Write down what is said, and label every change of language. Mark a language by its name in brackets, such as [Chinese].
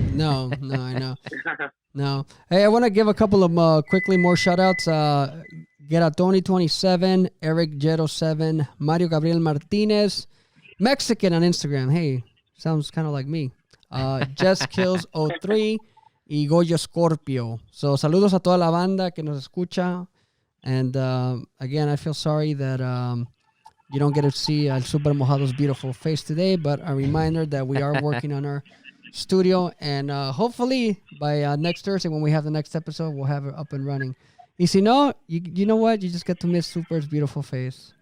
[English] No, I know. No. Hey, I want to give a couple of quickly more shout outs. Geratoni27, Eric Jero7, Mario Gabriel Martinez, Mexican on Instagram. Hey, sounds kind of like me. Jess Kills 03 y Goyo Scorpio. [Spanish] So, saludos a toda la banda que nos escucha. [English] And again, I feel sorry that you don't get to see Super Mojado's beautiful face today, but a reminder that we are working on our studio, and hopefully by next Thursday when we have the next episode, we'll have it up and running. [Spanish] Y si no, [English] you know what? You just get to miss Super's beautiful face.